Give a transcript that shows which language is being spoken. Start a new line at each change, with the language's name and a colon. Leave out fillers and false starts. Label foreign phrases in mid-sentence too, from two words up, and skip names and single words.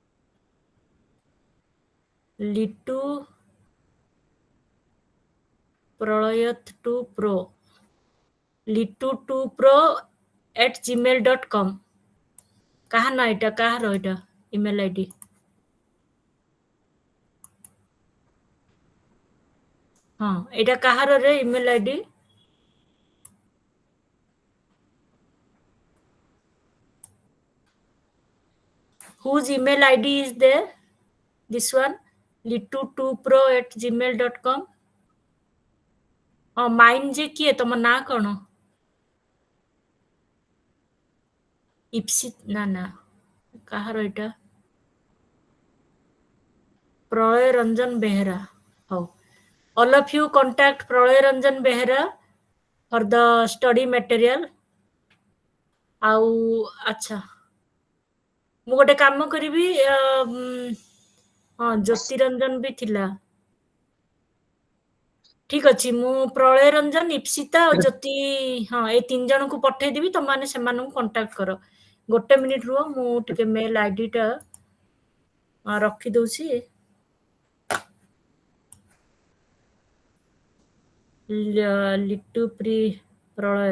Odia: লিটু प्रलयत टू प्रो litu2pro@gmail.com କାହା ନା ଏଇଟା କାହାର ଏଇଟା ଇମେଲ ଆଇଡି ହଁ ଏଇଟା କାହାର ରେ ଇମେଲ ଆଇଡି
English: whose email id is there this one litu2pro@gmail.com
Odia: ହଁ ମାଇନ୍ ଯେ କିଏ ତମ ନାଁ କଣ ଇପ୍ସିତ ନା କାହାର ଏଇଟା ପ୍ରଳୟ ରଞ୍ଜନ ବେହେରା ହଉ
English: all of you contact
Odia: ପ୍ରଳୟ ରଞ୍ଜନ ବେହେରା
English: for the study material
Odia: ଆଉ ଆଚ୍ଛା ମୁଁ ଗୋଟେ କାମ କରିବି ହଁ ଜ୍ୟୋତିରଞ୍ଜନ ବି ଥିଲା ଠିକ ଅଛି ମୁଁ ପ୍ରଳୟ ରଞ୍ଜନ ଇପ୍ସିତା ଆଉ ଜ୍ୟୋତି ହଁ ଏଇ 3 ଜଣଙ୍କୁ ପଠେଇଦେବି ତମମାନେ ସେମାନଙ୍କୁ କଣ୍ଟାକ୍ଟ କର ଗୋଟେ ମିନିଟ ରୁହ ମୁଁ ଟିକେ ମେଲ ଆଇଡି ଟା ରଖି ଦଉଛି ଲିଟୁ ପ୍ରି ପ୍ରଳୟ